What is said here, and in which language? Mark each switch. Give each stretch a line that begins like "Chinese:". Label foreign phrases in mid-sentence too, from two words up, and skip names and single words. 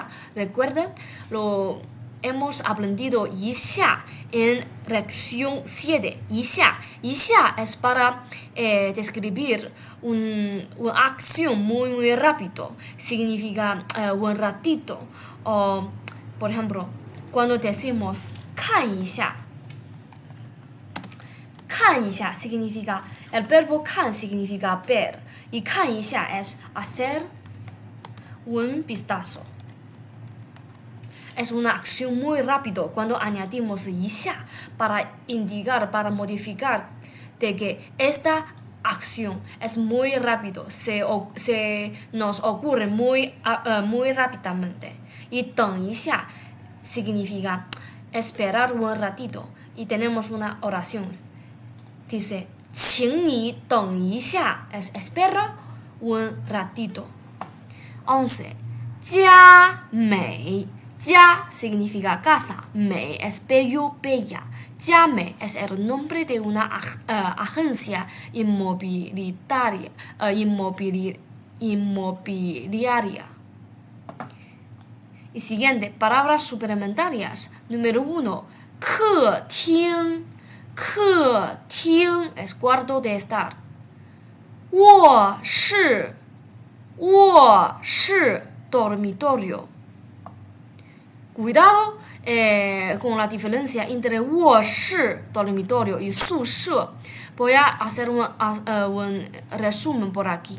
Spanish: Recuerden, lo hemos aprendido 一下 en lección 7. 一下 es para describir una acción muy rápido. Significa un ratito. O, por ejemplo, cuando decimos
Chinese: 看一下 看一下
Spanish: significa, el verbo 看 significa ver, y
Chinese: 看一下
Spanish: es hacer un vistazo. Es una acción muy rápido cuando añadimos 一下 para indicar, para modificar de que esta acción es muy rápido, se nos ocurre muy rápidamente. Y
Chinese: 等一下
Spanish: significa esperar un ratito, y tenemos una oración. Dice,
Chinese: 请你等一下
Spanish: es espera un ratito. 11. 佳美 家 significa casa, 美 es bello, bella. 佳美 es el nombre de una agencia inmobiliaria. Y siguiente, palabras suplementarias. Número 1.
Chinese: 客厅客厅
Spanish: es cuarto de estar. 卧室 dormitorio. Cuidado con la diferencia entre 卧室 dormitorio y 宿舍. Voy a hacer un resumen por aquí.